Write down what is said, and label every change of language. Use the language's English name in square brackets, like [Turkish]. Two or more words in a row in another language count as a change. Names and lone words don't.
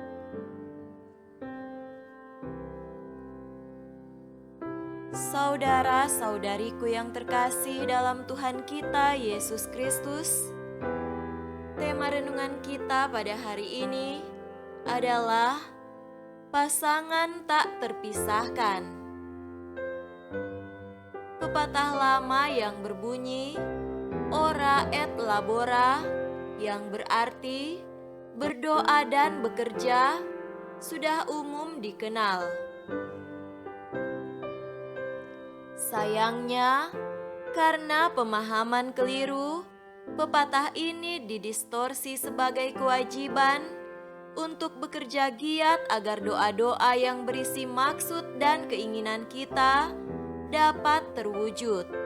[Indonesian] Saudara-saudariku yang terkasih dalam Tuhan kita Yesus Kristus, tema renungan kita pada hari ini adalah pasangan tak terpisahkan. Pepatah lama yang berbunyi, [Latin] ora et labora, [Indonesian] yang berarti berdoa dan bekerja, sudah umum dikenal. Sayangnya, karena pemahaman keliru, pepatah ini didistorsi sebagai kewajiban untuk bekerja giat agar doa-doa yang berisi maksud dan keinginan kita dapat terwujud.